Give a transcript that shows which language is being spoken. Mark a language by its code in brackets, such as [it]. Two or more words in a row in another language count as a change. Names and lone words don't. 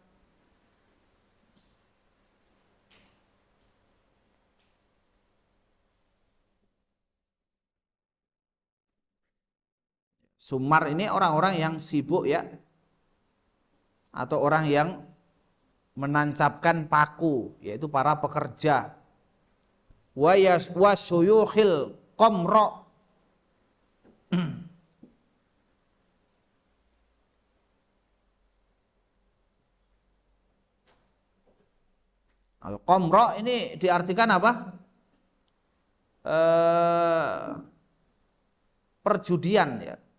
[id] Summar ini orang-orang yang sibuk ya, atau orang yang menancapkan paku, yaitu para pekerja. [ar] Wa suyukhil qamra. [id] Al-qamra ini diartikan apa? Perjudian ya.